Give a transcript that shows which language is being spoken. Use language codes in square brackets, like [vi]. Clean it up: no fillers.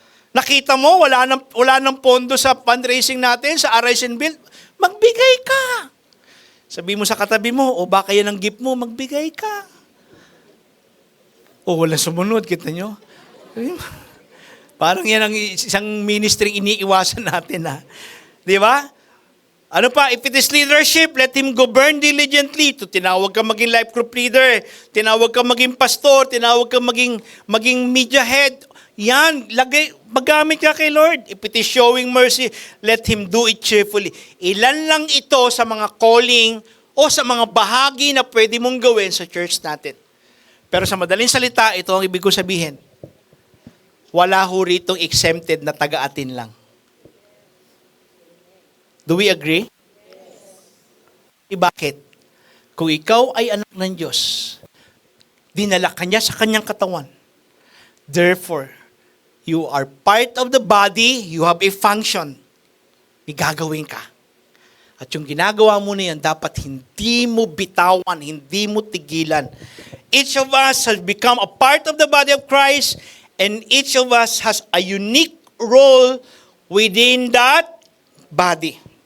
[tl] Nakita mo, wala nang pondo sa fundraising natin, sa Arise and Build, magbigay ka. Sabi mo sa katabi mo, baka yan ang gift mo, magbigay ka. Wala sumunod, kita nyo? Parang yan ang isang ministry iniiwasan natin, ha? Di ba? Ano pa? [en] If it is leadership, let him govern diligently. [tl] Tinawag ka maging life group leader, tinawag ka maging pastor, tinawag ka maging media head. Yan, magamit ka kay Lord. [en] If it is showing mercy, let him do it cheerfully. [tl] Ilan lang ito sa mga calling o sa mga bahagi na pwede mong gawin sa church natin. Pero sa madaling salita, ito ang ibig ko sabihin. Wala ho ritong exempted na taga-atin lang. [en] Do we agree? [tl] Bakit? Kung ikaw ay anak ng Diyos, dinala ka niya sa kanyang katawan. [en] Therefore, you are part of the body, you have a function. [tl] May gagawin ka. At yung ginagawa mo na yan, dapat hindi mo bitawan, hindi mo tigilan. [en] Each of us has become a part of the body of Christ, and each of us has a unique role within that body.